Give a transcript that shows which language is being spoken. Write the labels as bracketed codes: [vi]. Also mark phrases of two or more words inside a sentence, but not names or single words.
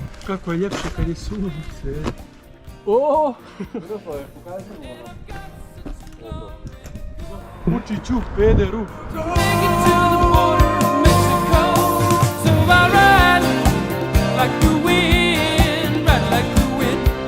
[hr] kako je ljepše kad je sunce. O! Vučiću, pederu. [en] Take it to the border of Mexico. So I ride like the wind, ride like the wind.